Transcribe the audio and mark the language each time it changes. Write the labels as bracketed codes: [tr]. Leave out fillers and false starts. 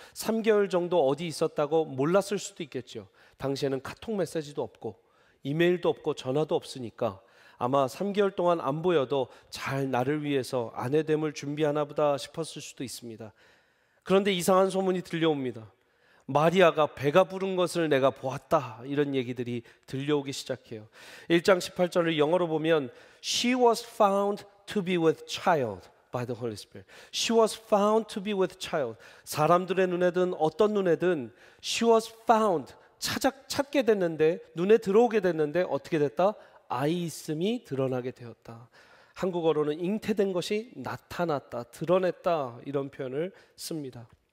[ko] 3개월 정도 어디 있었다고 몰랐을 수도 있겠죠. 당시에는 카톡 메시지도 없고 이메일도 없고 전화도 없으니까 아마 3개월 동안 안 보여도 잘 나를 위해서 아내됨을 준비하나 보다 싶었을 수도 있습니다. 그런데 이상한 소문이 들려옵니다. 마리아가 배가 부른 것을 내가 보았다, 이런 얘기들이 들려오기 시작해요. 1장 18절을 영어로 보면 [en] She was found to be with child by the Holy Spirit. She was found to be with child. [ko] 사람들의 눈에든 어떤 눈에든 [en] She was found, [ko] 찾게 됐는데, 눈에 들어오게 됐는데 어떻게 됐다? 아이 있음이 드러나게 되었다. 한국어로는 잉태된 것이 나타났다, 드러냈다, 이런 표현을 씁니다.